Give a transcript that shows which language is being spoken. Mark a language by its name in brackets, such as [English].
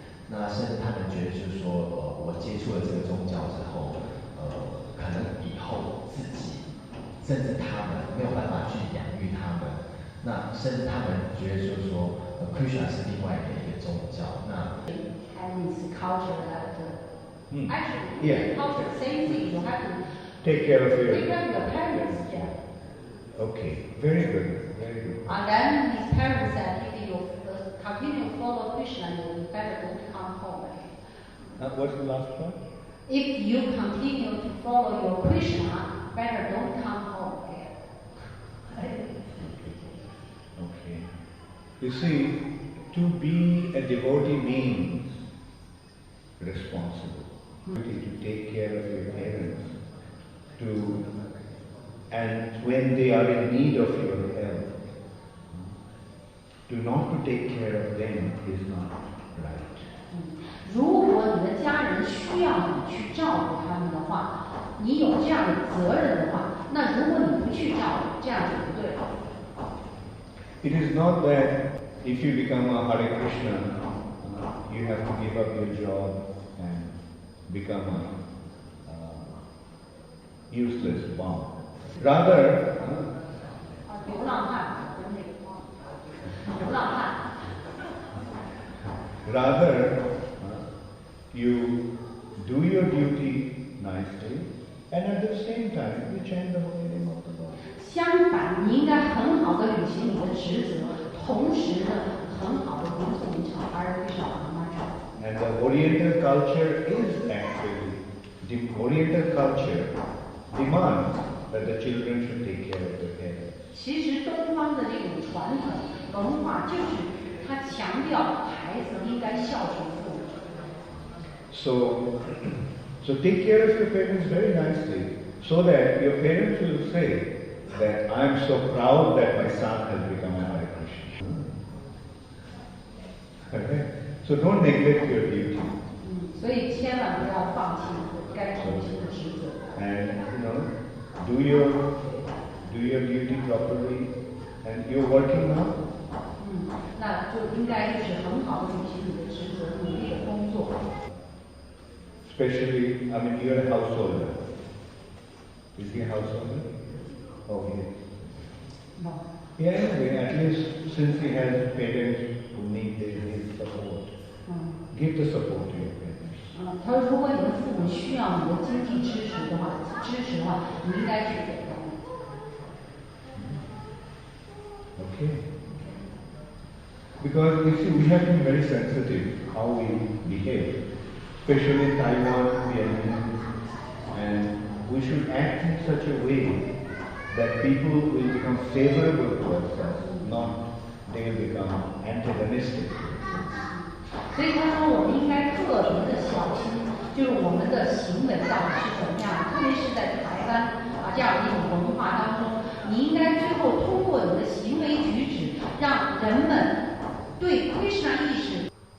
[Chinese] 那甚至他们觉得就是说，我接触了这个宗教之后，可能以后自己，甚至他们没有办法去养育他们。那甚至他们觉得就是说，Krishna 是另外的一个宗教。那 [English] Chinese culture that actually Yeah. culture same thing. You have to Take care of take your... care of your parents. Yeah. Okay, very good, very good. And then his parents said, if you continue to follow Krishna, you better don't come home again. What's the last one? If you continue to follow your Krishna, better don't come home again. Okay. You see, to be a devotee means responsible. To take care of your parents, and when they are in need of your help, not to take care of them is not right. [Chinese] 如果你的家人需要你去照顾他们的话，你有这样的责任的话，那如果你不去照顾，这样就不对了。 [English] It is not that if you become a Hare Krishna, you have to give up your job and become a useless bomb. Rather, [Chinese] 流浪汉，流浪汉。 [English] rather, you do your duty nicely, and at the same time you chant the holy name of the Lord. [Chinese] 相反，你应该很好的履行你的职责，同时呢，很好的读诵一场阿尔卑少的曼茶。 [English] And the Oriental culture is actually, the Oriental culture demands that the children should take care of their parents. [Chinese] 其实东方的这种传统文化就是它强调孩子应该孝顺父母。 [English] So take care of your parents very nicely, So that your parents will say that I am so proud that my son has become a Hare Krishna. Okay? So don't neglect your duty. [Chinese] 所以千万不要放弃该履行的职责。 [English] And do your duty properly. And you're working now. [Chinese] 那就应该就是很好的履行你的职责，努力的工作。 [English] Especially, I mean, you're a householder. Is he a householder? Oh, he is. No. Yeah, at least since he has parents who need his support, give the support to your parents. [Chinese] 他说，如果你的父母需要你的经济支持的话，你应该去给他们。 [English] Okay. Because you see, we have to be very sensitive how we behave, especially in Taiwan, Vietnam, and we should act in such a way that people will become favorable towards us, not they will become antagonistic. [Chinese] 所以他说，我们应该特别的小心，就是我们的行为到底是怎么样，特别是在台湾这样的一种文化当中，你应该最后通过你的行为举止，让人们对 Krishna 意识。